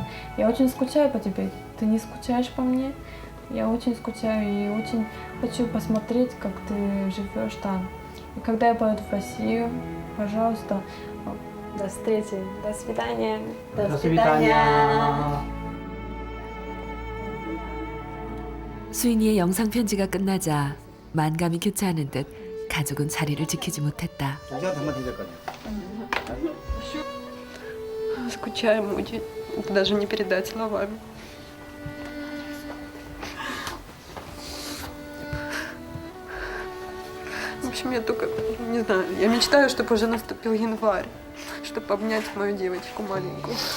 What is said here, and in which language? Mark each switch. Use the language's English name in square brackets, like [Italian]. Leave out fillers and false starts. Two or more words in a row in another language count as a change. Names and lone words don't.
[Russian] Я очень скучаю по тебе. Ты не скучаешь по мне? Я очень скучаю и очень хочу посмотреть, как ты живешь там. И когда я поеду в Россию, пожалуйста, до встречи. До свидания. До свидания. [Korean] 수인이의 영상 편지가 끝나자 만감이 교차하는 듯 가족은 자리를 지키지 못했다. [Russian] Скучаем очень, даже не передать словами. В общем, я только, не знаю, я мечтаю, чтобы уже наступил январь, чтобы обнять мою девочку маленькую.